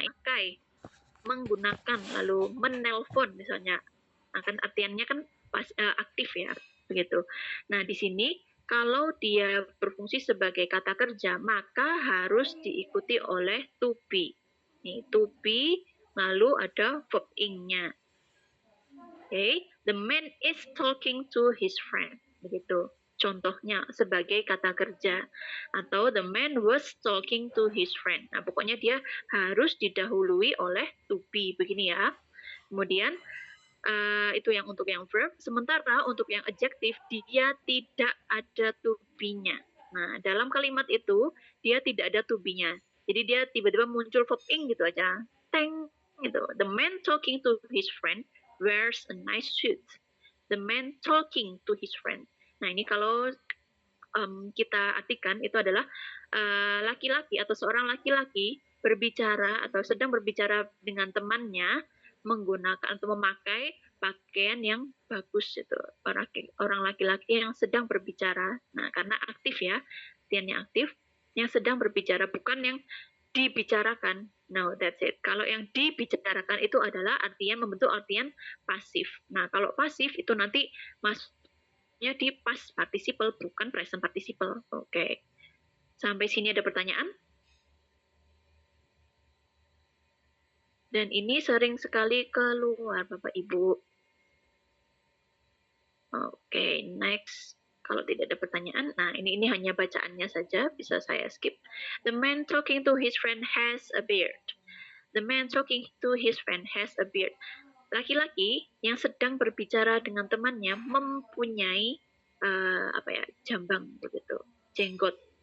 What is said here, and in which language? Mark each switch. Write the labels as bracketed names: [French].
[Indonesian] Pakai, menggunakan, lalu menelpon misalnya. Akan artiannya kan aktif ya, begitu. Nah, di sini kalau dia berfungsi sebagai kata kerja, maka harus diikuti oleh to be. Nih, to be, lalu ada verb ing-nya. [English] Okay, the man is talking to his friend. [Indonesian] Begitu. Contohnya sebagai kata kerja. Atau [English] the man was talking to his friend. [Indonesian] Nah, pokoknya dia harus didahului oleh to be. Begini ya. Kemudian, itu yang untuk yang verb. Sementara untuk yang adjektif, dia tidak ada to be-nya. Nah, dalam kalimat itu, dia tidak ada to be-nya. Jadi dia tiba-tiba muncul verb ing gitu aja. Teng, gitu. [English] The man talking to his friend wears a nice suit. The man talking to his friend. [Indonesian] Nah, ini kalau kita artikan itu adalah laki-laki atau seorang laki-laki berbicara atau sedang berbicara dengan temannya menggunakan atau memakai pakaian yang bagus itu. Orang laki-laki yang sedang berbicara. Nah, karena aktif ya, artiannya aktif, yang sedang berbicara, bukan yang dibicarakan. [English] No, that's it. [Indonesian] Kalau yang dibicarakan itu adalah membentuk artian pasif. Nah, kalau pasif itu nanti masuknya di past participle, bukan present participle. Oke. Sampai sini ada pertanyaan? Dan ini sering sekali keluar Bapak Ibu. Oke, next. Kalau tidak ada pertanyaan, nah ini hanya bacaannya saja, bisa saya skip. [English] The man talking to his friend has a beard. The man talking to his friend has a beard. [Indonesian] Laki-laki yang sedang berbicara dengan temannya mempunyai jambang begitu, jenggot.